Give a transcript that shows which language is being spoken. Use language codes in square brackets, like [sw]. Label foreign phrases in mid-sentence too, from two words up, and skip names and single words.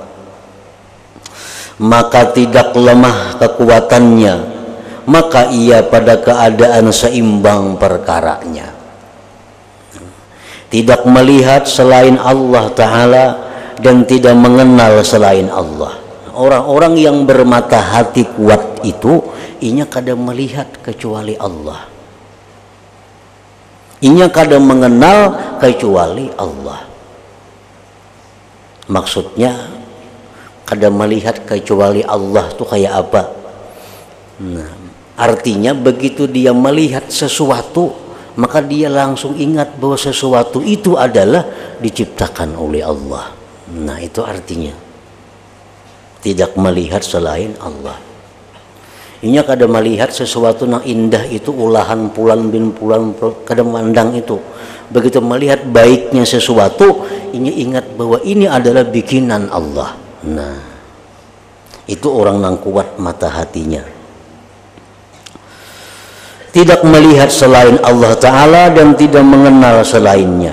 [id] maka tidak lemah kekuatannya, maka ia pada keadaan seimbang perkaranya, tidak melihat selain Allah Ta'ala dan tidak mengenal selain Allah. [bjn] Orang-orang yang bermata hati kuat itu inya kada melihat kecuali Allah, inya kada mengenal kecuali Allah. Maksudnya kada melihat kecuali Allah tuh kayak apa? [id] Nah, artinya begitu dia melihat sesuatu, maka dia langsung ingat bahwa sesuatu itu adalah diciptakan oleh Allah. Nah, itu artinya tidak melihat selain Allah. [bjn] Inya kada melihat sesuatu yang indah itu ulahan pulan bin pulan, kada mandang itu. [id] Begitu melihat baiknya sesuatu, inya ingat bahwa ini adalah bikinan Allah. Nah, itu orang yang kuat mata hatinya. tidak melihat selain Allah Ta'ala dan tidak mengenal selainnya.